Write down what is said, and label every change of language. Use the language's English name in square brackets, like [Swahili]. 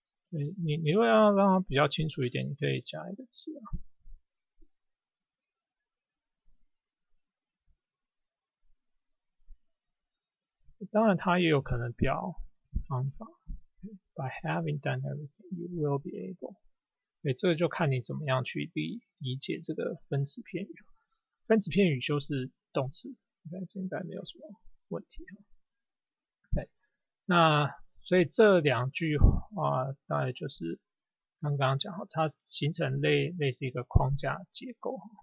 [Chinese] 你如果要让它比较清楚一点，你可以加一个词啊。当然，它也有可能表方法。 [English] By having done everything, you will be able。 [Chinese] 这个就看你怎么样去理解这个分词片语。分词片语修饰动词，这应该没有什么问题。那所以这两句话大概就是刚刚讲，它形成类似一个框架结构。